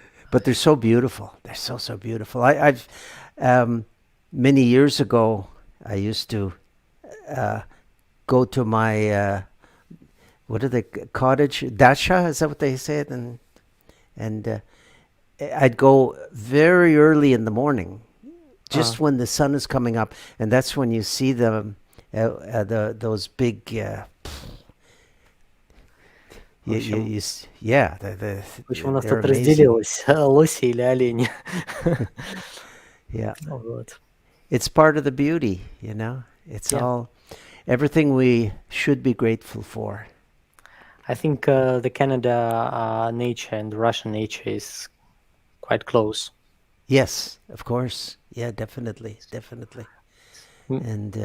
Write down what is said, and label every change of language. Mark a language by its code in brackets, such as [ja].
[en] But they're so beautiful. They're so beautiful. I've many years ago I used to go to my what are they, cottage dacha? Is that what they say it? And I'd go very early in the morning, just when the sun is coming up, and that's when you see those big. Yeah, [ru] Почему у нас тут разделилось, лоси или олени? [en] Yeah, [ru] Вот. [en] it's part of the beauty, you know. It's all everything we should be grateful for. I think the Canada nature and the Russian nature is quite close. Yes, of course. Yeah, definitely. And